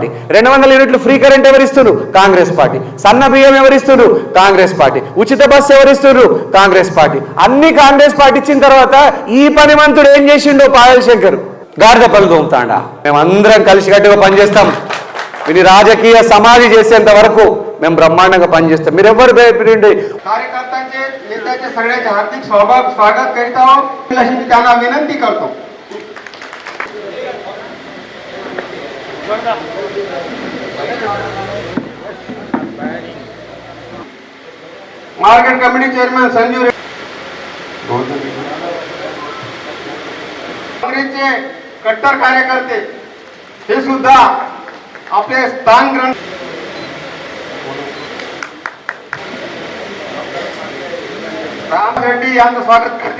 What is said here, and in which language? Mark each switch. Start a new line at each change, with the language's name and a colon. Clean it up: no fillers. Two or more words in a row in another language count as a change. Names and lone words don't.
Telugu: 200 యూనిట్లు
English: free current
Telugu: ఎవరిస్తున్నారు? కాంగ్రెస్ పార్టీ. సన్న బియ్యం ఎవరిస్తున్నారు? కాంగ్రెస్ పార్టీ. ఉచిత బస్సు ఎవరిస్తున్నారు? కాంగ్రెస్ పార్టీ. అన్ని కాంగ్రెస్ పార్టీ ఇచ్చిన తర్వాత ఈ పని మంతుడు ఏం చేసిండో పాయల్ శంకర్ గాడిద పనులు తోముతాడా? మేమందరం కలిసికట్టుగా పనిచేస్తాం. ఇది రాజకీయ సమాధి చేసేంత వరకు మేము బ్రహ్మాండంగా పనిచేస్తాం. మీరు ఎవరు భయపడండి.
Marathi: कार्यकर्त्यांचे नेत्याचे सगळ्यांचे हार्दिक स्वागत करीत आहोत. अशी मी त्यांना विनंती करतो.
English: market committee chairman
Marathi: संजीव काँग्रेसचे कट्टर कार्यकर्ते हे सुद्धा आपले स्थान ग्रहण राम रेड्डी यांचं स्वागत करतील.